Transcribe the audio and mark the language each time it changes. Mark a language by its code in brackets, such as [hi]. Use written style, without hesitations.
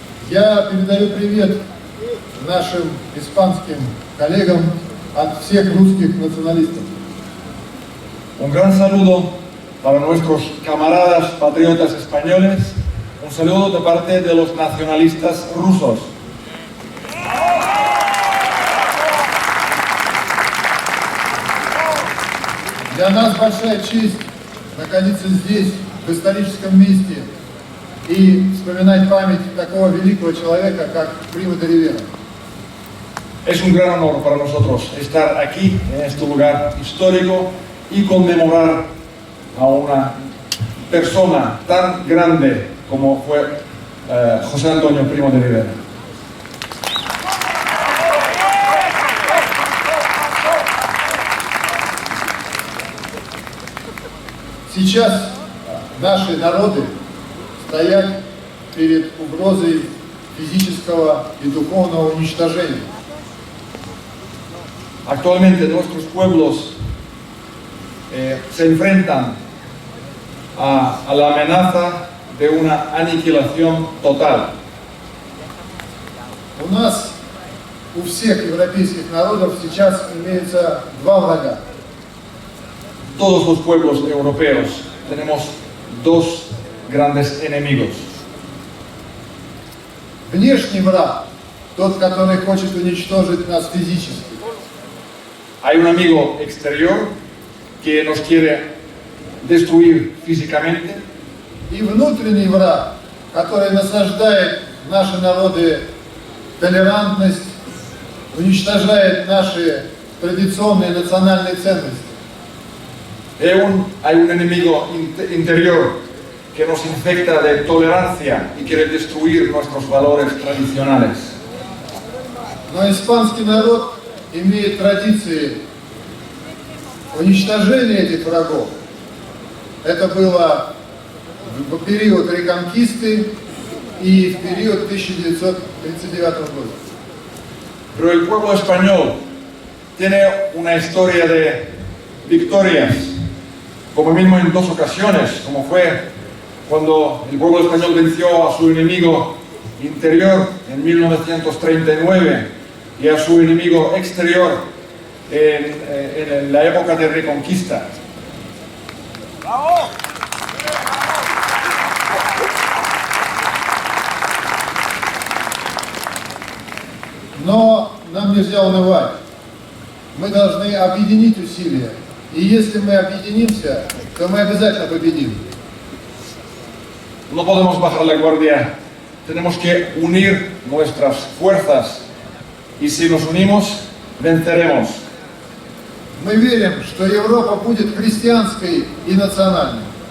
[ru] Я передаю привет нашим испанским коллегам от всех russkих nacionalistas. [es] Un gran saludo para nuestros camaradas patriotas españoles, Un saludo de parte de los nacionalistas rusos. [ru] Для нас большая честь находиться здесь, в историческом месте, и вспоминать память такого великого человека, как Primo de Rivera. [es] Es un gran honor para nosotros estar aquí, en este lugar histórico, y conmemorar a una persona tan grande como fue José Antonio Primo de Rivera. [ru] Сейчас наши народы стоят перед угрозой физического и духовного уничтожения. [es] Actualmente nuestros pueblos se enfrentan a la amenaza de una aniquilación total. [ru] У нас, у всех европейских народов сейчас имеется два врага. [es] Todos los pueblos europeos tenemos dos grandes enemigos. [ru] Внешний враг, тот, который хочет уничтожить нас физически. [es] Hay un amigo exterior que nos quiere destruir físicamente. [ru] И внутренний враг, который насаждает в наши народы толерантность, уничтожает наши традиционные национальные ценности. [es] Hay un enemigo interior que nos infecta de tolerancia y quiere destruir nuestros valores tradicionales. [ru] Но испанский народ имеет традиции уничтожения этих врагов. Это было в период реконкисты и в период 1939 года. [es] Pero el pueblo español tiene una historia de victorias, como mismo en dos ocasiones, como fue cuando el pueblo español venció a su enemigo interior en 1939 y a su enemigo exterior en la época de Reconquista. [ru] Но нам нельзя унывать. Мы должны объединить усилия. И если мы объединимся, то мы обязательно победим. [es] No podemos bajar la guardia, tenemos que unir nuestras fuerzas y si nos unimos, venceremos. [ru] Мы верим, что Европа будет христианской и национальной.